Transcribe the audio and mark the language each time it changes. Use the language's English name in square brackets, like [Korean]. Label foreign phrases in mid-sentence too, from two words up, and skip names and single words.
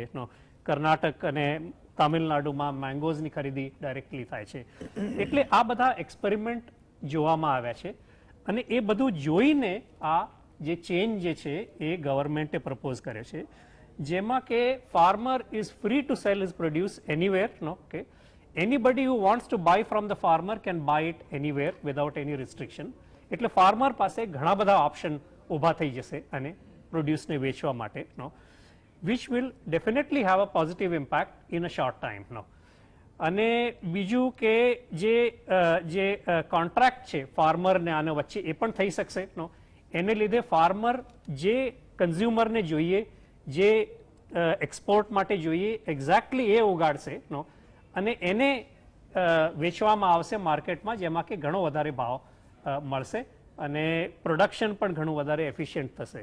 [Gujarati] કર્ણાટક અને તામિલનાડુમાં મેંગોઝની ખરીદી ડાયરેક્ટલી થાય છે. એટલે આ બધા એક્સપેરિમેન્ટ જોવામાં આવ્યા છે. અને એ બધું જોઈને આ જે ચેન્જ જે છે એ ગવર્મેન્ટે પ્રપોઝ કર્યો છે, જેમાં કે [English] farmer is free to sell his produce anywhere. કે anybody who wants to buy from the farmer can buy it anywhere without any restriction. [Gujarati] એટલે ફાર્મર પાસે ઘણા બધા ઓપ્શન ઊભા થઈ જશે અને પ્રોડ્યુસને વેચવા માટે, [English] which will definitely have a positive impact in a short time. [Gujarati] અને બીજું કે જે કોન્ટ્રાક્ટ છે ફાર્મરને આને વચ્ચે એ પણ થઈ શકશે. એને લીધે ફાર્મર જે કન્ઝ્યુમરને જોઈએ, જે એક્સપોર્ટ માટે જોઈએ, એક્ઝેક્ટલી એ ઉગાડશે અને એને વેચવામાં આવશે માર્કેટમાં, જેમાં કે ઘણો વધારે ભાવ મળશે અને પ્રોડક્શન પણ ઘણું વધારે એફિશિયન્ટ થશે.